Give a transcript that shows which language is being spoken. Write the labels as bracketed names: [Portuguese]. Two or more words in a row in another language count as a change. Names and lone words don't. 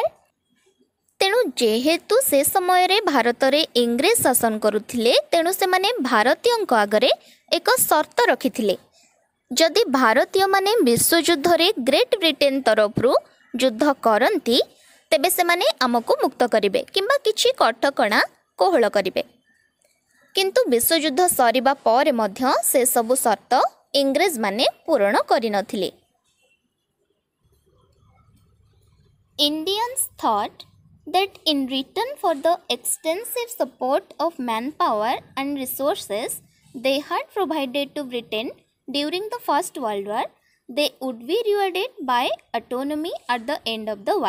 [Odia] ତେଣୁ ଯେହେତୁ ସେ ସମୟ ରେ ଭାରତ ରେ ଇଂରେଜ ଶାସନ କରୁଥିଲେ, ତେଣୁ ସେ ମାନେ ଭାରତୀୟଙ୍କ ଆଗରେ ଏକ ସର୍ତ୍ତ ରଖିଥିଲେ, ଯଦି ଭାରତୀୟ ମାନେ ବିଶ୍ୱଯୁଦ୍ଧ ରେ ଗ୍ରେଟ ବ୍ରିଟେନ ତରଫରୁ ଯୁଦ୍ଧ କରନ୍ତି ତେବେ ସେ ମାନେ ଆମକୁ ମୁକ୍ତ କରିବେ କିମ୍ବା କିଛି କଟକଣା କୋହଳ କରିବେ। କିନ୍ତୁ ବିଶ୍ୱଯୁଦ୍ଧ ସରିବା ପର ମଧ୍ୟ ସେ ସବୁ ସର୍ତ୍ତ ଇଂରେଜ ମାନେ ପୂର୍ଣ୍ଣ କରି ନଥିଲେ। [English] Indians thought that in return for the extensive support of manpower and resources they had provided to Britain during the First World War, they would be rewarded by autonomy at the end of the war.